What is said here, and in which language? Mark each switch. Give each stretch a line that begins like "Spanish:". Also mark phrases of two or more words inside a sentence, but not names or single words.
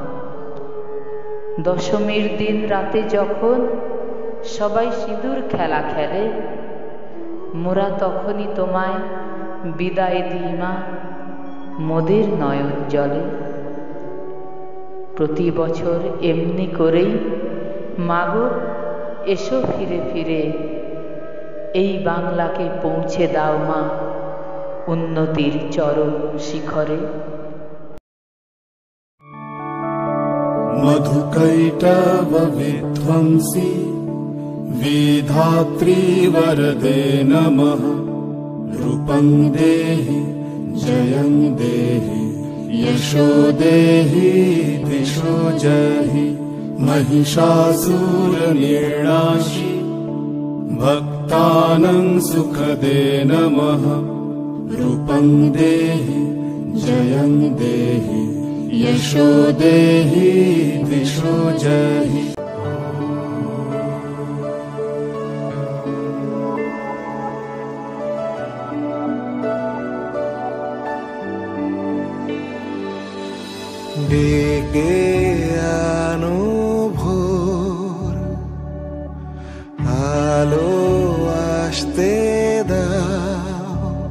Bangla: দশমীর দিন রাতে যখন সবাই সিঁদুর খেলা খেলে, মোরা তখনই তোমায় বিদায় দিই মা মোদের নয়ন জলে। প্রতি বছর এমনি করেই মাগো এসো ফিরে ফিরে, এই বাংলাকে পৌঁছে দাও মা উন্নতির চরম শিখরে।
Sanskrit: मधुकैटव विध्वंसी विधात्री वरदे नमः। रूपं देहि जयं देहि यशो देहि दिशो जहि। महिषासुरनिर्णाशि भक्तानां सुखदे नमः। रूपं देहि जयं देहि यशो देहि दिशो जहि।
Bangla: ডেকে আনো ভোর, আলো আসতে দাও।